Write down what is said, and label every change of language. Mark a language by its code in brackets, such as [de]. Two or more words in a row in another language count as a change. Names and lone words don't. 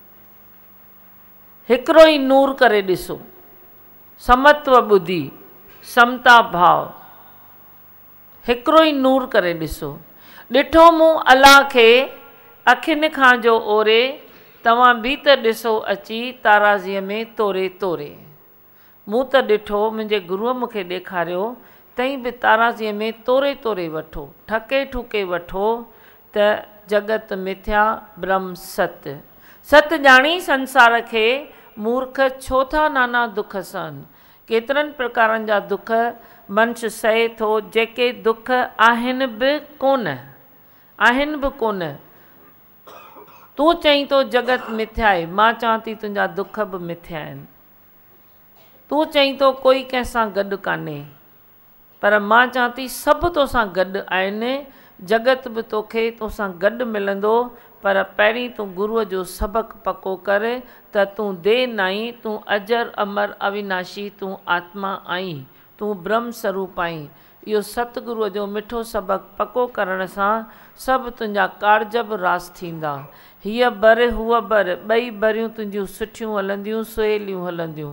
[sd] हिकिड़ो ई नूर करे ॾिसो, समत्व ॿुधी, समता भाव, हिकिड़ो ई नूर करे ॾिसो। ॾिठो मूं अलाह खे अखियुनि खां जो ओरे, तव्हां बि त ॾिसो अची ताराज़ीअ में तोरे तोरे। मूं त ॾिठो, मुंहिंजे गुरूअ मूंखे ॾेखारियो, तईं बि ताराज़ीअ में तोरे तोरे वठो, ठके ठुके वठो त [sa] जगत मिथ्या ब्रह्म सत्य। [sd] सत ॼाणी संसार खे मूर्ख छो था नाना दुख सहन। केतिरनि प्रकारनि जा दुख मनुष्य सहे थो, जेके दुख आहिनि बि कोन, आहिनि बि कोन। तूं चईं थो जगत मिथ्या आहे, मां चवां थी तुंहिंजा दुख बि मिथ्या आहिनि। तूं चईं थो कोई कंहिंसां गॾु कान्हे, पर मां चवां थी सभु तोसां गॾु आहिनि, जगत बि तोखे तोसां गॾु मिलंदो, पर पहिरीं तूं गुरुअ जो सबक़ु पको कर त तूं देह नाहीं, तूं अजर अमर अविनाशी, तूं आत्मा आहीं, तूं ब्रह्म स्वरूप आहीं। इहो सतगुरुअ जो मिठो सबक़ु पको करण सां सभु तुंहिंजा कारज बि रास थींदा। हीअ बर हूअ बर, ॿई बरियूं तुंहिंजियूं सुठियूं हलंदियूं, सुहेलियूं हलंदियूं।